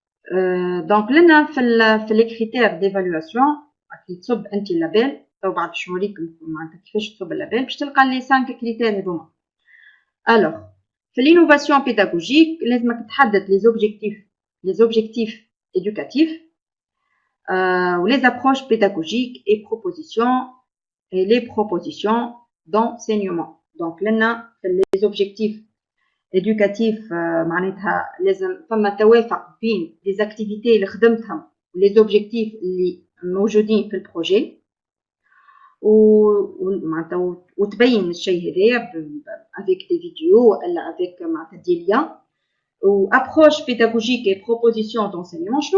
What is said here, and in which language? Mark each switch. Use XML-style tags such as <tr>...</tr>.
<ar>Donc لنا في</ar> <fr>les critères d'évaluation</fr> <ar>كي تصب انت اللابيل تو بعد باش نوريكم معناتها كيفاش تصب اللابيل باش تلقى لي 5 كريتير هذوما. الوغ في</ar> <fr>l'innovation pédagogique</fr> <ar>لازمك تحدد</ar> <fr>les objectifs éducatifs ou les approches pédagogiques et les propositions d'enseignement.</fr> <ar>Donc لنا في</ar> <fr>les objectifs éducatifs</fr> <ar>معناتها لازم فما توافق بين les activités اللي خدمتهم les objectifs اللي موجودين في البروجي ومعناتها وتبين الشيء هذايا</ar> <fr>avec des vidéos</fr> <ar>ولا avec معناتها دي liens و</ar> <fr>approche pédagogique et proposition d'enseignement.</fr>